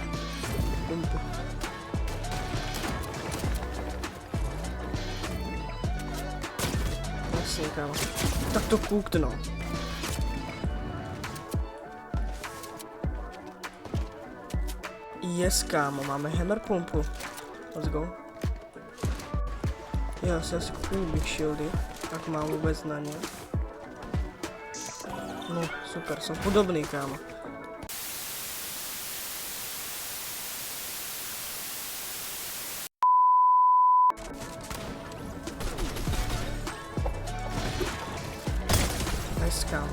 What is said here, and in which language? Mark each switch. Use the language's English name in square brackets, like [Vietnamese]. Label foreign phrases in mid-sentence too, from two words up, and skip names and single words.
[Czech] Pumpu. Kámo. Tak to koukte, no. Yes, kámo, máme hammer pumpu. [English] Let's go. [Czech] Já si asi kupuju [English] big shieldy, [Czech] tak mám vůbec na ně. No, super, jsem podobný, kámo. Kámo.